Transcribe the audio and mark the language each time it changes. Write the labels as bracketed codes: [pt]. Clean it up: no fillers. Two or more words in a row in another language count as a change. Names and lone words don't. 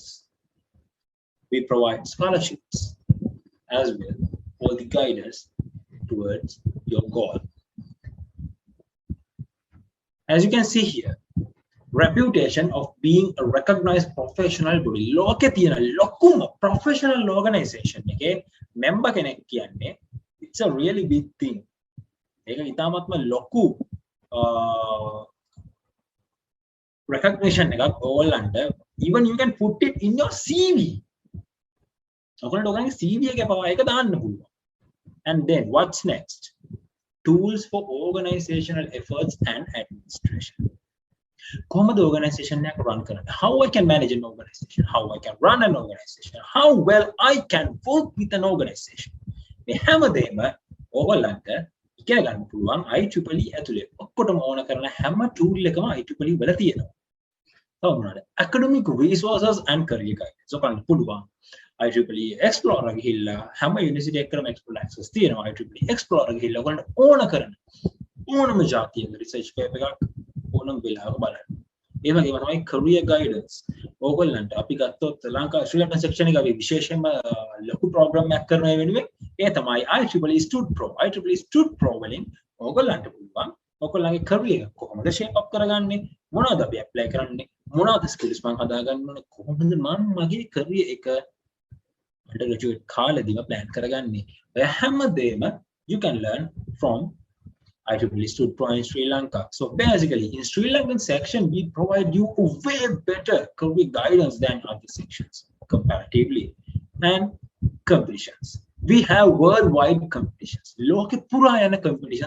[en] We provide scholarships as well, all the guidance towards your goal. As you can see here, reputation of being a recognized professional body. [si] ලෝකේ තියෙන ලොකුම [en] professional organization එකේ member [si] කෙනෙක් කියන්නේ [en] it's a really big thing. [si] ඒක ඉතාමත්ම ලොකු recognition එකක් ඕගොල්ලන්ට. [en] Even you can put it in your CV. [si] ඔයගොල්ලන්ට ඔයගොල්ලන්ගේ CV එකේ පවා ඒක දාන්න පුළුවන්. [en] And then what's next? Tools for organizational efforts and administration. [si] කොහොමද organization එක run කරන්නේ? [en] How I can manage an organization? How I can run an organization? How well I can work with an organization? [si] මේ හැමදේම ඔයගොල්ලන්ට ඉගෙන ගන්න පුළුවන් IEEE ඇතුලේ. ඔක්කොටම ඕන කරන හැම tool එකම IEEE වල තියෙනවා. තව මොනවාද? [en] Academic resources and career guidance. [si] ඔයගොල්ලන්ට පුළුවන් IEEE Explorer ගිහිල්ලා හැම යුනිවර්සිටි එකකම Explorer access තියෙනවා. IEEE Explorer ගිහිල්ලා ඔයගොල්ලන්ට ඕන කරන ඕනම જાතියක [en] research paper [si] එකක් ඕනම වෙලාවක බලන්න. ඒ වගේම තමයි [en] career guidance. [si] ඕගොල්ලන්ට අපි ගත්තොත් ලංකා ශ්‍රී ලංකන් section එක අපි විශේෂයෙන්ම ලොකු program එකක් කරනවා වෙනුවෙන් ඒ තමයි IEEE Sprout Pro. IEEE Sprout Pro වලින් ඕගොල්ලන්ට පුළුවන් ඔයගොල්ලන්ගේ career එක කොහොමද [en] shape up [si] කරගන්නේ, මොනවද අපි apply කරන්නේ, මොනවද skills මම හදාගන්න ඕනේ, කොහොමද මම මගේ career එක undergraduate කාලෙදිම plan කරගන්නේ. ඔය හැමදේම [en] you can learn from IEEE Sprout Pro in Sri Lanka. So basically, in Sri Lankan section, we provide you a way better career guidance than other sections comparatively. And competitions. We have worldwide competitions. [si] ලෝකේ පුරායන [en] competitions.